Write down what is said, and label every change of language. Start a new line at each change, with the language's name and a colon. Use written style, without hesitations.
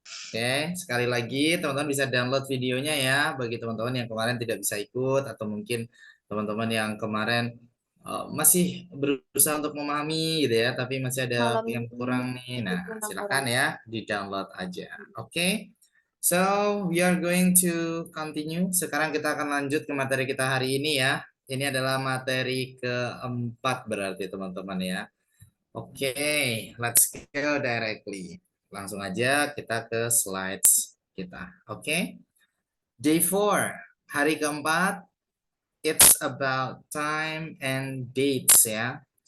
Indonesian: Oke, sekali lagi teman-teman bisa download videonya ya bagi teman-teman yang kemarin tidak bisa ikut atau mungkin teman-teman yang kemarin masih berusaha untuk memahami gitu ya, tapi masih ada Malam yang ini kurang nih. Nah, 26 silakan orang. ya di-download aja. Oke.
English: So, we are going to continue.
Indonesian: Sekarang kita akan lanjut ke materi kita hari ini ya. Ini adalah materi keempat berarti teman-teman ya. Oke,
English: let's go directly.
Indonesian: Langsung aja kita ke slides kita. Oke.
English: Day 4,
Indonesian: hari keempat,
English: it's about time and dates ya.